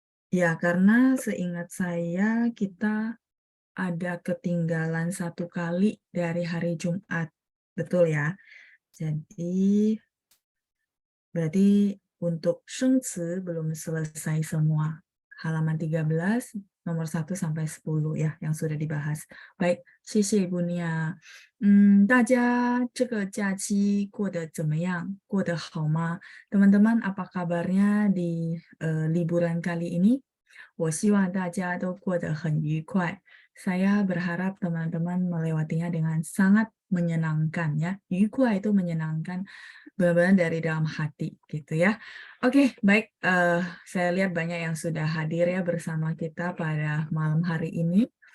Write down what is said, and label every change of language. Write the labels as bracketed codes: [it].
[id] Ya, karena seingat saya kita ada ketinggalan 1 kali dari hari Jumat. Betul ya? Jadi, berarti untuk 生词 belum selesai semua. Halaman 13, nomor 1 sampai 10 ya, yang sudah dibahas. Baik, 谢谢 Ibu Nia. [zh] 大家这个假期过得怎么样？过得好吗？ [id] Teman-teman, apa kabarnya di liburan kali ini? [zh] 我希望大家都过得很愉快. [id] Saya berharap teman-teman melewatinya dengan sangat menyenangkan ya. 愉快 itu menyenangkan, benar-benar dari dalam hati gitu ya. Oke, baik. Saya lihat banyak yang sudah hadir ya bersama kita pada malam hari ini.